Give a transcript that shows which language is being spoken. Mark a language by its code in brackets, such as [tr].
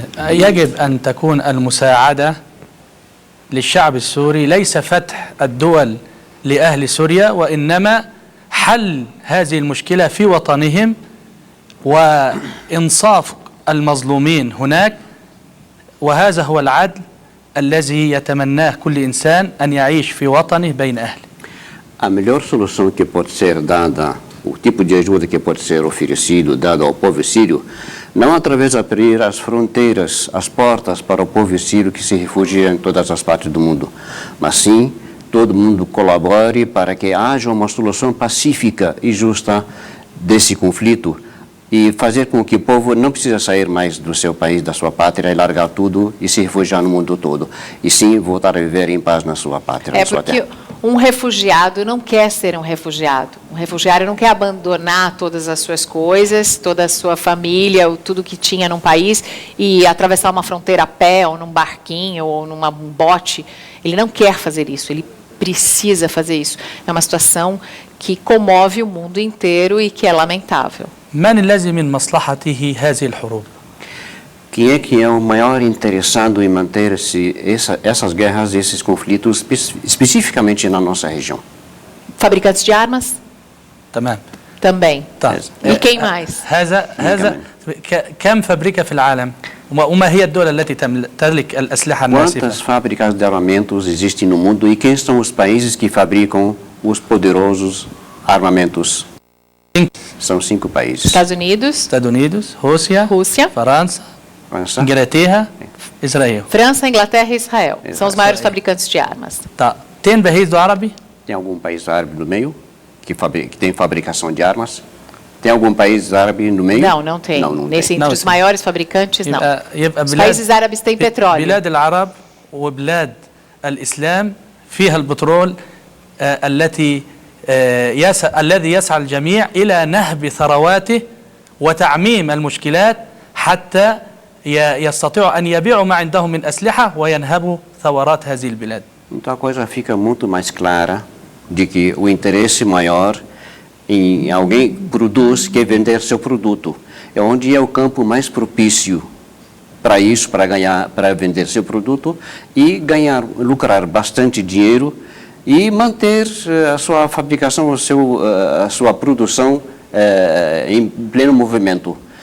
[ar] يجب أن تكون المساعدة للشعب السوري ليس فتح الدول لأهل سوريا وإنما حل هذه المشكلة في وطنهم وإنصاف المظلومين هناك وهذا هو العدل الذي يتمناه كل إنسان أن يعيش في وطنه بين أهله. [pt] A melhor solução que pode ser dada, o tipo de ajuda que pode ser oferecido, dado ao povo sírio, não através de abrir as fronteiras, as portas para o povo sírio que se refugia em todas as partes do mundo, mas sim todo mundo colabore para que haja uma solução pacífica e justa desse conflito e fazer com que o povo não precisa sair mais do seu país, da sua pátria e largar tudo e se refugiar no mundo todo, e sim voltar a viver em paz na sua pátria, na sua terra. Um refugiado não quer ser um refugiado. Um refugiado não quer abandonar todas as suas coisas, toda a sua família, tudo que tinha num país e atravessar uma fronteira a pé, ou num barquinho, ou num bote. Ele não quer fazer isso, ele precisa fazer isso. É uma situação que comove o mundo inteiro e que é lamentável. [ar] من الذي من مصلحته هذه الحروب؟ [pt] Quem é que é o maior interessado em manter essas guerras, esses conflitos, especificamente na nossa região? Fabricantes de armas? [ar] تمام. [pt] Também. [ar] طيب. [pt] E quem mais? [ar] هذا كم فابريكا في العالم؟ وما هي الدول التي تملك الأسلحة الناسفة؟ [pt] Quantas fábricas de armamentos existem no mundo e quem são os países que fabricam os poderosos armamentos? São 5 países. Estados Unidos, Estados Unidos, Rússia, França, Inglaterra, Israel. França, Inglaterra e Israel. São os maiores Israel. fabricantes de armas. tá. tem país do árabe? Tem algum país árabe no meio que tem fabricação de armas? Tem algum país árabe no meio? Não, não tem. Entre Não, os sim. maiores fabricantes, não. [ar] يبقى [pt] Os países árabes têm petróleo. [ar] بلاد العرب وبلاد الإسلام فيها البترول الذي يسعى الجميع إلى نهب ثرواته وتعميم المشكلات حتى يستطيعوا أن يبيعوا ما عندهم من أسلحة وينهبوا ثورات هذه البلاد. [pt] Então a coisa fica muito mais clara de que o interesse maior em alguém produz que vender seu produto. É onde é o campo mais propício para isso, para vender seu produto e lucrar bastante dinheiro e manter a sua fabricação, a sua produção em pleno movimento.